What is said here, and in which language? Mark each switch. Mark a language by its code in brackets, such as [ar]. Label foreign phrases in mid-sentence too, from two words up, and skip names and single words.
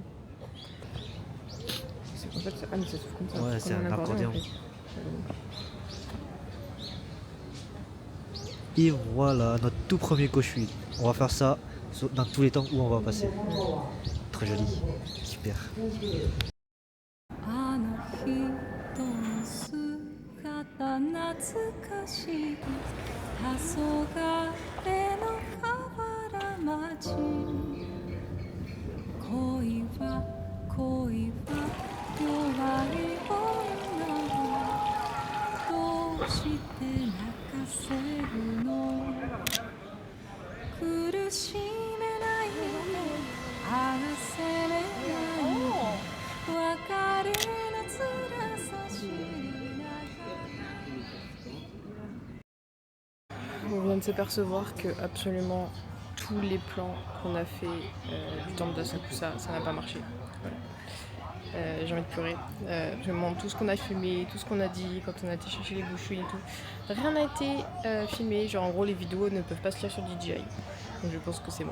[fr] En fait, mais ça s'ouvre comme ça. Ouais, c'est un accordéon. Et voilà, notre tout premier Goshuin. On va faire ça dans tous les temps où on va passer. trop joli. Super. [ja] あの人の姿懐かしい黄昏の河原町恋は弱い女はどうして泣かせるの苦しめないで合わせれない別れの辛さ知りながら [fr] On vient de s'apercevoir que absolument tous les plans qu'on a fait du temple d'Asakusa, ça n'a pas marché. Voilà. J'ai envie de pleurer. Vraiment, tout ce qu'on a filmé, tout ce qu'on a dit quand on a été chercher les bouchouilles et tout, rien n'a été filmé. Genre en gros, les vidéos ne peuvent pas se lire sur DJI. Donc je pense que c'est mort.